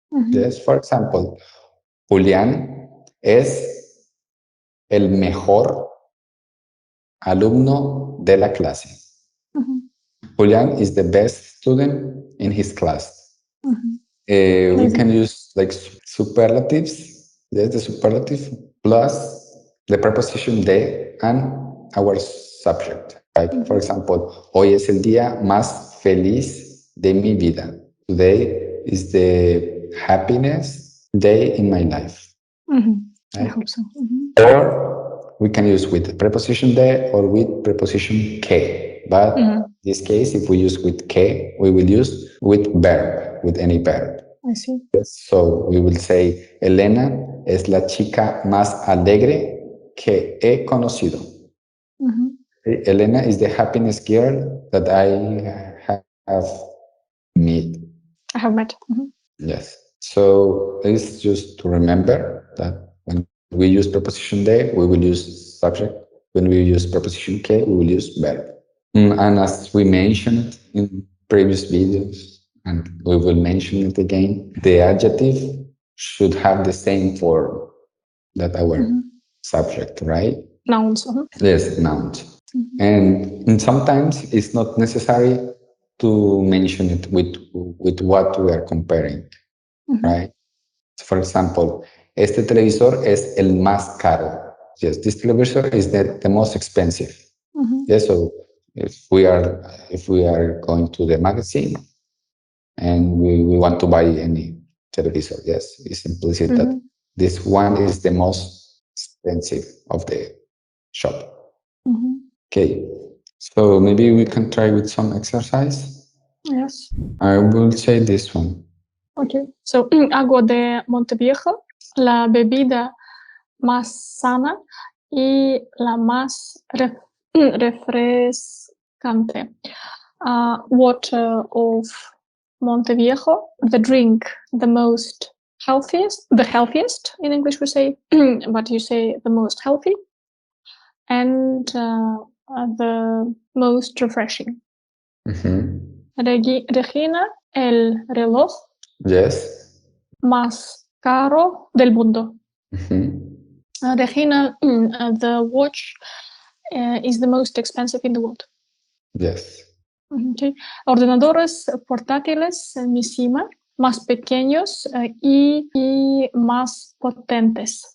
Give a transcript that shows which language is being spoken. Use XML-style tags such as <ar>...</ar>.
<en>Yes, for example,</en> <es>Julián es el mejor alumno de la clase.</es> <en>Julián is the best student in his class. We can use like superlatives. Yes, the superlative plus the preposition de and our subject. Right? For example,</en> <es>hoy es el día más feliz de mi vida.</es> <en>Today is the happiness day in my life. Right? I hope so. Or we can use with preposition de or with preposition que. But in this case, if we use with que, we will use with verb, with any verb. I see. So we will say,</en> <es>Elena es la chica más alegre que he conocido.</es> <en>Elena is the happiness girl that I have met. I have met. Yes. So it's just to remember that when we use preposition de, we will use subject. When we use preposition que, we will use verb. And as we mentioned in previous videos, and we will mention it again, the adjective should have the same form that our subject, right? Nouns. Yes, nouns. And sometimes it's not necessary to mention it with what we are comparing, right? For example,</en> <es>este televisor es el más caro.</es> <en>Yes, this televisor is the most expensive. Yes, so if we are going to the magazine and we want to buy any televisor, yes, it's implicit that this one is the most expensive of the shop. Okay, so maybe we can try with some exercise. Yes. I will say this one. Okay, so</en> <es>agua de Monteviejo, la bebida más sana y la más refrescante.</es> <en>Water of Monteviejo, the drink, the healthiest in English we say, but you say the most healthy, and the most refreshing.</en> <es>Regina, el reloj.</es> <en>Yes.</en> <es>Más caro del mundo.</es> <en>Regina, the watch is the most expensive in the world. Yes. Okay.</en> <es>Ordenadores portátiles Missima, más pequeños y más potentes.</es>